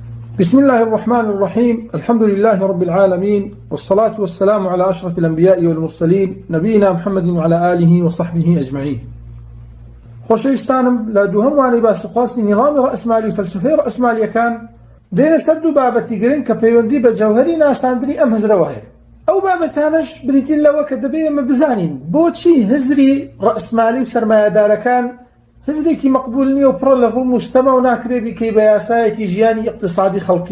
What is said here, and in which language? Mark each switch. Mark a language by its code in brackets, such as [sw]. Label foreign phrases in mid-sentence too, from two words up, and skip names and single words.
[ar] بسم الله الرحمن الرحيم. الحمد لله رب العالمين، والصلاة والسلام على أشرف الأنبياء والمرسلين نبينا محمد وعلى آله وصحبه أجمعين. [ckb] خۆشەویستانم لا دووهەم وانەی باسخواستی نظامی ڕەئسمالی فەلسفەی ڕەئسمالیەکان دێنە سەر دوو بابەتی گرنگ کە پەیوەندی بە جەوهەری ناساندنی ئەم هزرەوە هەیە. ئەو بابەتانەش بریتین لەوە کە دەبێت ئێمە بزانین بۆچی هزری ڕەئسمالی و سەرمایەدارەکان هزرێکی مەقبول نییە و پڕە لە ظڵم و ستەمە و ناکرێ بیکەی بە یاسایەکی ژیانی ئیقتصادی خەڵکی.